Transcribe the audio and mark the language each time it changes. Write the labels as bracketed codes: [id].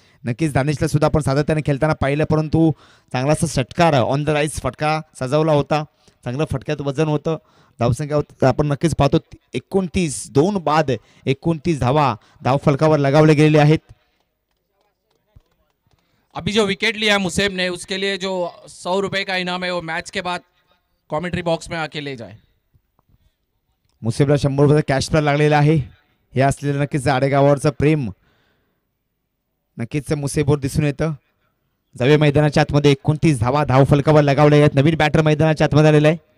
[mr] नक्कीच दानिशला सुद्धा आपण सातत्याने खेळताना पाहिलं, परंतु चांगलासा षटकार ऑन द राईज फटका सजवला होता. चांगलं फटक्यात वजन होतं. धावसंख्या आपण नक्कीच पाहतो 29, 2 बाद 29 धावा धाव फलकावर लगावले गेलेले आहेत. [hi] अभी जो विकेट लिया है मुसेब ने, उसके लिए जो 100 रुपए का इनाम है वो मैच के बाद कमेंट्री बॉक्स में आके ले जाए. [mr] मुसेबला 100 रुपयाचा कॅश प्राइज लागलेला आहे. हे असलेलं नक्कीच आडेगावावरचं प्रेम नक्कीच मुसेबवर दिसून येतं. जावे मैदानाच्या आतमध्ये 29 धावा धाव फलकावर लगावले आहेत. नवीन बॅटर मैदानाच्या आतमध्ये आलेला आहे.